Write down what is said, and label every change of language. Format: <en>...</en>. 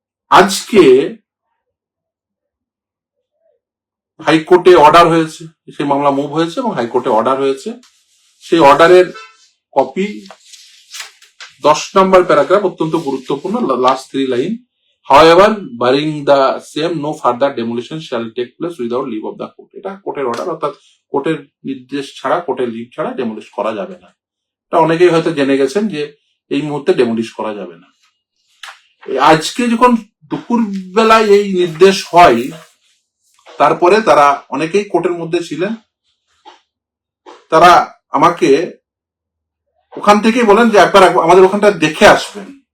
<bn>আজকে হাইকোর্টে অর্ডার হয়েছে, সেই মামলা মুভ হয়েছে এবং হাইকোর্টে অর্ডার হয়েছে। সেই অর্ডারের কপি 10 নম্বর প্যারাগ্রাফ অত্যন্ত গুরুত্বপূর্ণ, last 3 line.</bn> <en>However, barring the same, no further demolition shall take place without leave of the court.</en> <bn>এটা কোর্টের অর্ডার, অর্থাৎ কোর্টের নির্দেশ ছাড়া, কোর্টের লিভ ছাড়া ডেমোলিশ করা যাবে না। এটা অনেকেই হয়তো জেনে গেছেন যে এই মুহূর্তে ডেমোলিশ করা যাবে না। আজকে যখন দুপুর বেলায় এই নির্দেশ হয়, তারপরে তারা অনেকেই কোর্টের মধ্যে ছিলেন, তারা আমাকে ওখান থেকেই বলেন যে একবার আমাদের ওখানটা দেখে আসবেন।</bn>